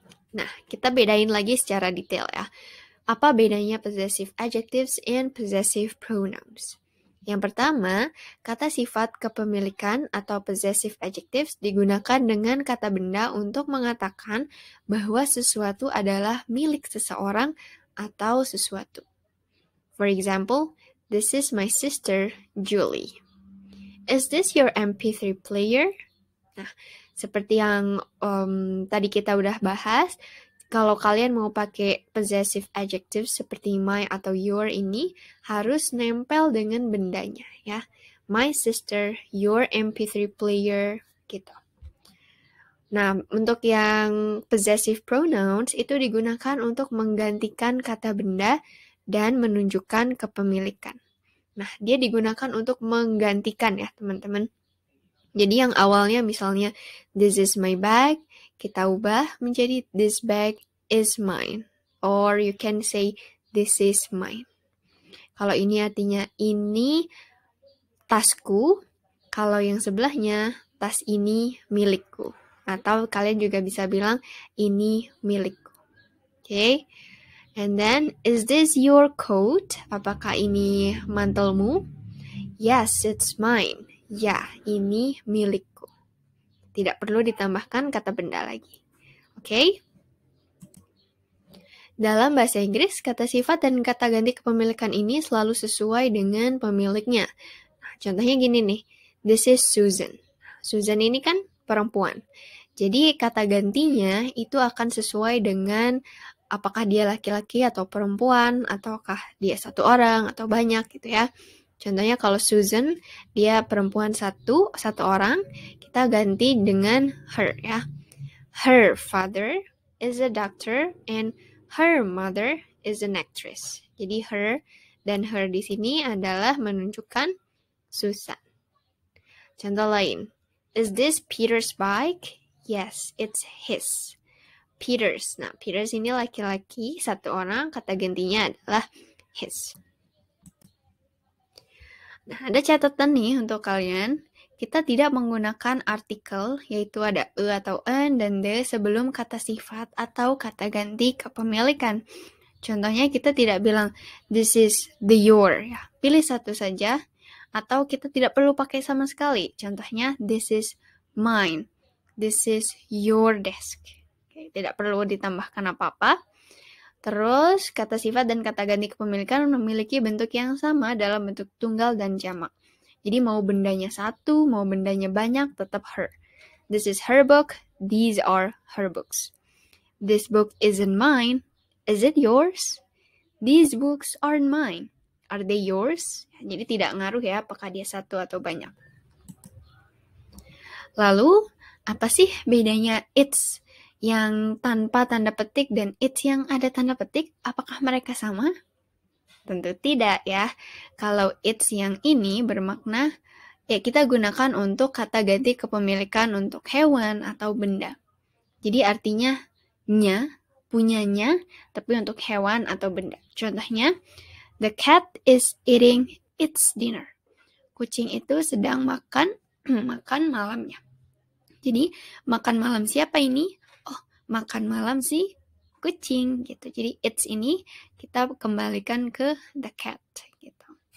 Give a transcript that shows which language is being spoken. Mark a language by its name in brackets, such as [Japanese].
[Indonesian] Nah, kita bedain lagi secara detail ya. Apa bedanya [English] possessive adjectives and possessive pronouns? [Indonesian] Yang pertama, kata sifat kepemilikan atau possessive adjectives digunakan dengan kata benda untuk mengatakan bahwa sesuatu adalah milik seseorang atau sesuatu. [English] For example, this is my sister, Julie. Is this your MP3 player? [Indonesian] Nah, seperti yang tadi kita udah bahas, kalau kalian mau pakai possessive adjectives seperti my atau your ini, harus nempel dengan bendanya ya. [English] My sister, your MP3 player, gitu. [Indonesian] Nah, untuk yang possessive pronouns itu digunakan untuk menggantikan kata benda dan menunjukkan kepemilikan. Nah, dia digunakan untuk menggantikan ya, teman-teman. Jadi yang awalnya misalnya [English] this is my bag, [Indonesian] kita ubah menjadi [English] this bag is mine. Or you can say this is mine. [Indonesian] Kalau ini artinya ini tasku, kalau yang sebelahnya tas ini milikku. Atau kalian juga bisa bilang, ini milikku. [English] Okay? And then, is this your coat? [Indonesian] Apakah ini mantelmu? [English] Yes, it's mine. [Indonesian] Ya, ini milikku. Tidak perlu ditambahkan kata benda lagi. Okay? Dalam bahasa Inggris, kata sifat dan kata ganti kepemilikan ini selalu sesuai dengan pemiliknya. Nah, contohnya gini nih, [English] this is Susan. [Indonesian] Susan ini kan perempuan. Jadi kata gantinya itu akan sesuai dengan apakah dia laki-laki atau perempuan, ataukah dia satu orang atau banyak gitu ya. Contohnya kalau Susan, dia perempuan satu orang, kita ganti dengan her ya. [English] Her father is a doctor and her mother is an actress. [Indonesian] Jadi her dan her di sini adalah menunjukkan Susan. Contoh lain, [English] is this Peter's bike? Yes, it's his. Peters. [Indonesian] Nah, Peters ini laki-laki, satu orang, kata gantinya adalah his. Nah, ada catatan nih untuk kalian. Kita tidak menggunakan artikel, yaitu ada e atau en dan de sebelum kata sifat atau kata ganti kepemilikan. Contohnya kita tidak bilang, [English] this is the your. [Indonesian] Ya, pilih satu saja. atau kita tidak perlu pakai sama sekali. Contohnya, [English] this is mine, this is your desk. [Indonesian] Oke, tidak perlu ditambahkan apa-apa. Terus, kata sifat dan kata ganti kepemilikan memiliki bentuk yang sama dalam bentuk tunggal dan jamak. Jadi mau bendanya satu, mau bendanya banyak, tetap her. [English] This is her book, these are her books. This book isn't mine. Is it yours? These books aren't mine. Are they yours? [Indonesian] Jadi tidak ngaruh ya apakah dia satu atau banyak. Lalu, apa sih bedanya it's yang tanpa tanda petik dan it's yang ada tanda petik? Apakah mereka sama? Tentu tidak ya. Kalau it's yang ini bermakna, ya kita gunakan untuk kata ganti kepemilikan untuk hewan atau benda. Jadi artinya nya, punyanya, tapi untuk hewan atau benda. Contohnya, [English] the cat is eating its dinner. [Indonesian] Kucing itu sedang makan malamnya. Jadi, makan malam siapa ini? Oh, makan malam si kucing gitu. Jadi, it's ini kita kembalikan ke the cat gitu.